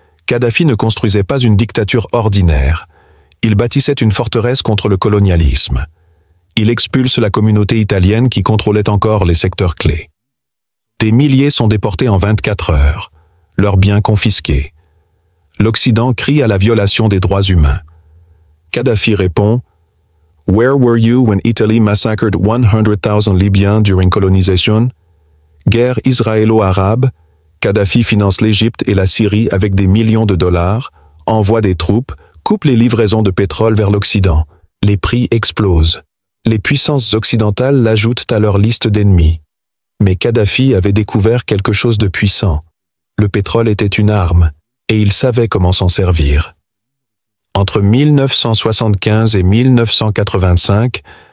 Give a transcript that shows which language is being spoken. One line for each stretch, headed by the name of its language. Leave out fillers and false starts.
French: Kadhafi ne construisait pas une dictature ordinaire. Il bâtissait une forteresse contre le colonialisme. Il expulse la communauté italienne qui contrôlait encore les secteurs clés. Des milliers sont déportés en 24 heures, leurs biens confisqués. L'Occident crie à la violation des droits humains. Kadhafi répond
English: « Where were you when Italy massacred 100,000 Libyens during colonization ?»
French: Guerre israélo-arabe, Kadhafi finance l'Égypte et la Syrie avec des millions de dollars, envoie des troupes, coupe les livraisons de pétrole vers l'Occident. Les prix explosent. Les puissances occidentales l'ajoutent à leur liste d'ennemis. Mais Kadhafi avait découvert quelque chose de puissant. Le pétrole était une arme, et il savait comment s'en servir. Entre 1975 et 1985,